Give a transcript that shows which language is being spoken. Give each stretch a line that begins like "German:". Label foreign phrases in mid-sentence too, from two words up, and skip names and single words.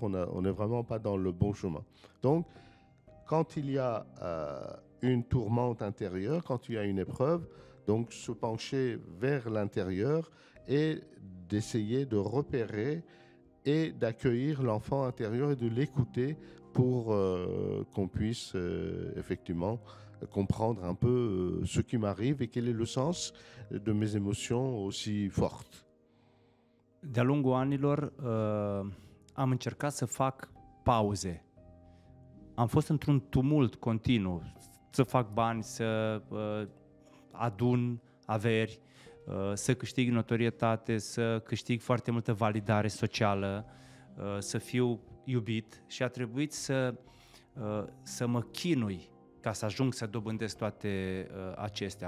French: On n'est vraiment pas dans le bon chemin. Donc, quand il y a une tourmente intérieure, quand il y a une épreuve, donc se pencher vers l'intérieur et d'essayer de repérer et d'accueillir l'enfant intérieur et de l'écouter pour qu'on puisse effectivement comprendre un peu ce qui m'arrive et quel est le sens de mes émotions aussi fortes.
Romanian: De-a lungul anilor am încercat să fac pauze. Am fost într-un tumult continuu, să fac bani, să adun averi, să câștig notorietate, să câștig foarte multă validare socială, să fiu iubit, și a trebuit să mă chinui ca să ajung să dobândesc toate acestea.